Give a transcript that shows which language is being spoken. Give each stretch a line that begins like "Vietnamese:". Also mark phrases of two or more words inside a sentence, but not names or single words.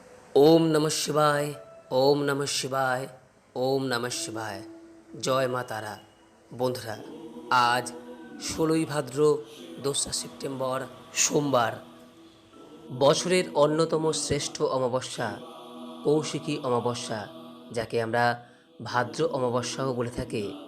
Sanskrit: ওম নমঃ শিবায়। ওম নমঃ শিবায়। ওম নমঃ শিবায়।
Bangla: জয় মা তারা। বন্ধুরা, আজ 16ই ভাদ্র, 2রা সেপ্টেম্বর, সোমবার। বছরের অন্যতম শ্রেষ্ঠ অমাবস্যা কৌশিকী অমাবস্যা, যাকে আমরা ভাদ্র অমাবস্যাও বলে থাকি।